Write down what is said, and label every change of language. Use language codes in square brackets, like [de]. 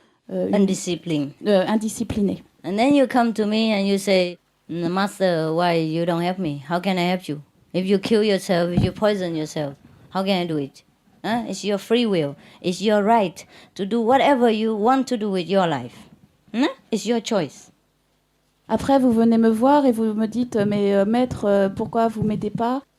[fr] indisciplinée. [en] And then you come to me and you say, Master, why you don't help me? How can I help you? If you kill yourself, if you poison yourself, how can I do it? It's your free will. It's your right to do whatever you want to do with your life. It's your choice. [fr] Après, vous venez me voir et vous me dites, mais maître, pourquoi vous m'aidez pas?